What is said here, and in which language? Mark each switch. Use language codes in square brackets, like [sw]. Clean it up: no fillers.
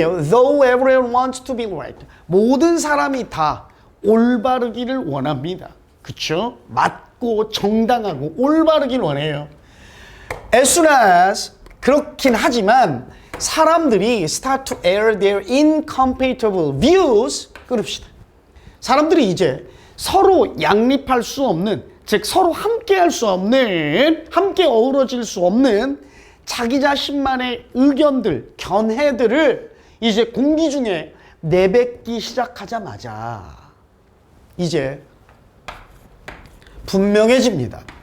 [en] though everyone wants to be right. [ko] 모든 사람이 다 올바르기를 원합니다. 그쵸? 맞고 정당하고 올바르기를 원해요. [en] As soon as [ko] 그렇긴 하지만 사람들이 [en] start to air their incompatible views [ko] 그럽시다. 사람들이 이제 서로 양립할 수 없는, 즉 서로 함께 할 수 없는, 함께 어우러질 수 없는 자기 자신만의 의견들, 견해들을 이제 공기 중에 내뱉기 시작하자마자 이제 분명해집니다.